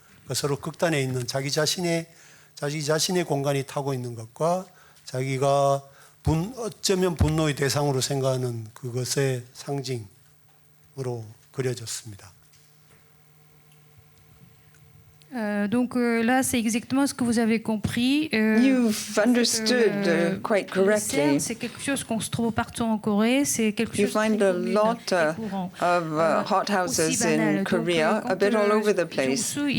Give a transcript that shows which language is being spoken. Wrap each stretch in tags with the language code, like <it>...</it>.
<ko>그러니까 서로 극단에 있는 자기 자신의 공간이 타고 있는 것과 자기가 어쩌면 분노의 대상으로 생각하는 그것의 상징으로 그려졌습니다.</ko> <fr>Donc là, c'est exactement ce que vous avez compris.</fr> <en>You've understood quite correctly.</en> <fr>C'est quelque chose qu'on se trouve partout en Corée. C'est quelque chose</fr> <en>You find a lot of hot houses in Korea, a bit all over the place.</en>